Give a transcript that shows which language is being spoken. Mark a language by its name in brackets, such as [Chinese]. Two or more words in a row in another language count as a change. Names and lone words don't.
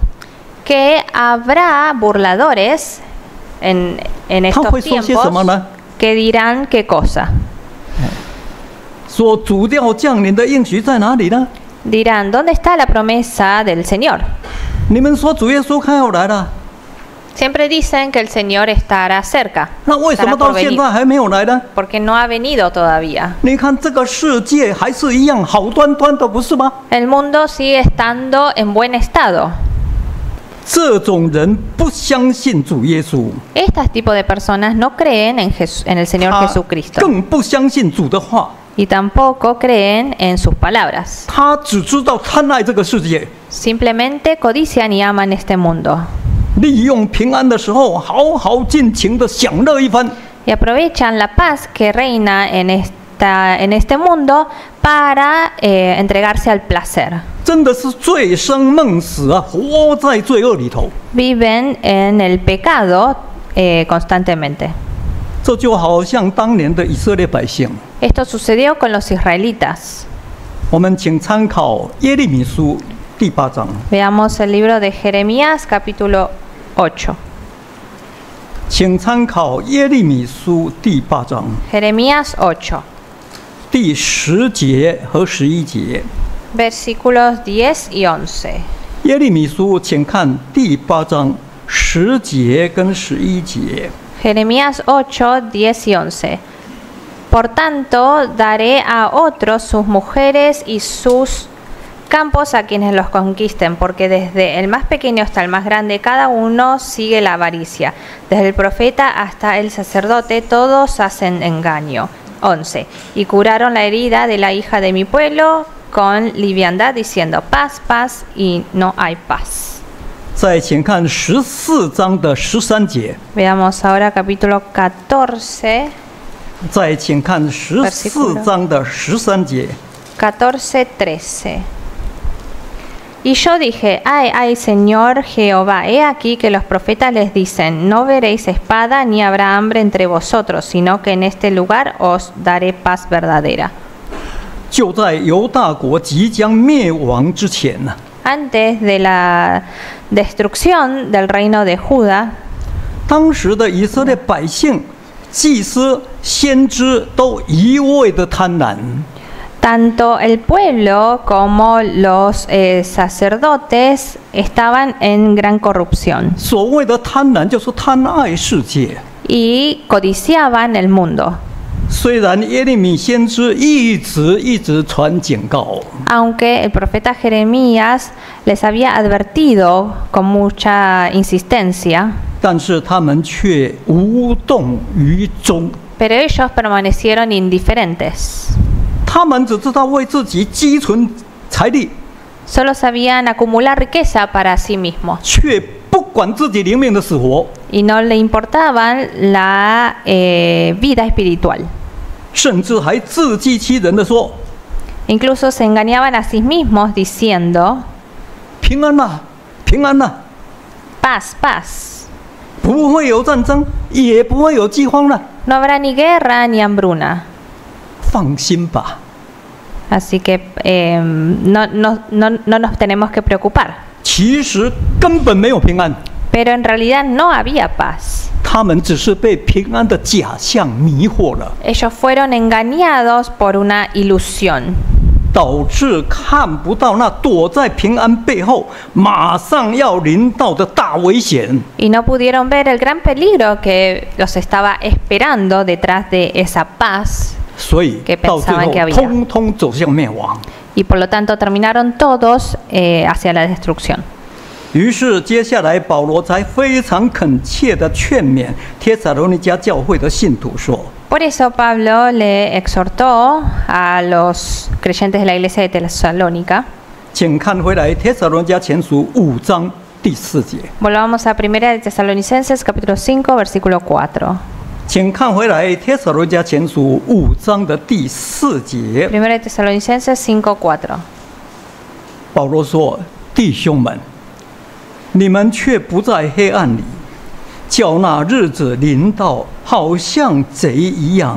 [Spanish] Que habrá burladores en [Chinese] 他会 [Spanish] estos [Chinese] 说些什么 [Spanish] tiempos [Chinese] 呢？ [Spanish] que dirán qué cosa. [Chinese] 说主要降临的应许在哪里呢？ [Spanish] Dirán, ¿dónde está la promesa del Señor? [Chinese] 你们说主耶稣快要来了， [Spanish] Siempre dicen que el Señor estará cerca. [Chinese] 那为什 [Spanish] Estará [Chinese] 么 [Spanish] por [Chinese] 到现 [Spanish] venir. [Chinese] 在还没有来呢？ [Spanish] Porque no ha venido todavía. [Chinese] 你看这个世界还是一样好端端的，不是吗？ [Spanish] El mundo sigue estando en buen estado. [Chinese] 这种人不相信主耶稣， Este tipo de personas no creen en el Señor 他 Jesucristo 更不相信主的话， [Spanish] y tampoco creen en sus palabras. [Chinese] 他只知道贪爱这个世界， [Spanish] Simplemente codician y aman este mundo 利用平安的时候好好尽情的享乐一番。 y aprovechan la paz que reina en este mundo para entregarse al placer. [Chinese] 真的是醉生梦死啊，活在罪恶里头。 [Spanish] Viven en el pecado constantemente. [Chinese] 这就好像当年的以色列百姓。 [Spanish] Esto sucedió con los israelitas. [Chinese] 我们请参考耶利米书第8章， [Spanish] Veamos el libro de Jeremías capítulo 8. [Chinese] 请参考耶利米书第8章 Jeremías 8, 第10节和11节。 versículos 10 y 11. 耶利米书，请看第8章10节跟11节。 [Spanish] Jeremías 8, 10 y 11. Por tanto, daré a otros sus mujeres y sus campos a quienes los conquisten, porque desde el más pequeño hasta el más grande, cada uno sigue la avaricia. Desde el profeta hasta el sacerdote, todos hacen engaño. 11. Y curaron la herida de la hija de mi pueblo con liviandad, diciendo paz, paz, y no hay paz. [Chinese] 再请看14章的13节。 [Spanish] Veamos ahora capítulo 14. [Chinese] 再请看14章的13节。 [Spanish] 14, 13. Y yo dije, ay, ay, Señor Jehová, he aquí que los profetas les dicen, no veréis espada ni habrá hambre entre vosotros, sino que en este lugar os daré paz verdadera. [Chinese] 就在犹大国即将灭亡之前呢， [Spanish] Antes de la destrucción del reino de Judá, [Chinese] 当时的以色列百姓、祭司、先知都一味的贪婪。 [Spanish] tanto el pueblo como los sacerdotes estaban en gran corrupción [Chinese] 所谓的贪婪就是贪爱世界。 [Spanish] y codiciaban el mundo. [Chinese] 虽然耶利米先知一直传警告， [Spanish] Aunque el profeta Jeremías les había advertido con mucha insistencia, [Chinese] 但是他们却无动于衷。 [Spanish] pero ellos permanecieron indiferentes. [Chinese] 他们只知道为自己积存财力， [Spanish] Solo sabían acumular riqueza para sí mismos [Chinese] 却不管自己灵命的死活， [Spanish] y no le importaban la vida espiritual. [Chinese] 甚至还自欺欺人的说， [Spanish] Incluso se engañaban a sí mismos diciendo, [Chinese] 平安呐，平安呐， [Spanish] paz, paz. [Chinese] 不会有战争，也不会有饥荒了， [Spanish] No habrá ni guerra ni hambruna. [Chinese] 放心吧。 [Spanish] Así que no nos tenemos que preocupar. [Chinese] 其实根本没有平安， [Spanish] Pero en realidad no había paz. [Chinese] 他们只是被平安的假象迷惑了， [Spanish] Ellos fueron engañados por una ilusión. [Chinese] 导致看不到那躲在平安背后马上要临到的大危险。 [Spanish] Y no pudieron ver el gran peligro que los estaba esperando detrás de esa paz. [Chinese] 所以 [Spanish] que [Chinese] 到最 [Spanish] pensaban [Chinese] 后 [Spanish] que había [Chinese] 通通走向灭亡。 [Spanish] Y por lo tanto terminaron todos hacia la destrucción. [Chinese] 于是接下来保罗才非常恳切地劝勉帖撒罗尼迦教会的信徒说： [Spanish] Por eso Pablo le exhortó a los creyentes de la iglesia de Tesalónica. [Chinese] 请看回来帖撒罗尼迦前书5章第4节。 [Spanish] Volvamos a 1 de Tesalonicenses capítulo 5 versículo 4. [Chinese] 请看回来帖撒罗尼迦前书5章的第4节。 [Spanish] 1 de Tesalonicenses 5:4. [Chinese] 保罗说：“弟兄们，你们却不在黑暗里，叫那日子临到，好像贼一样。”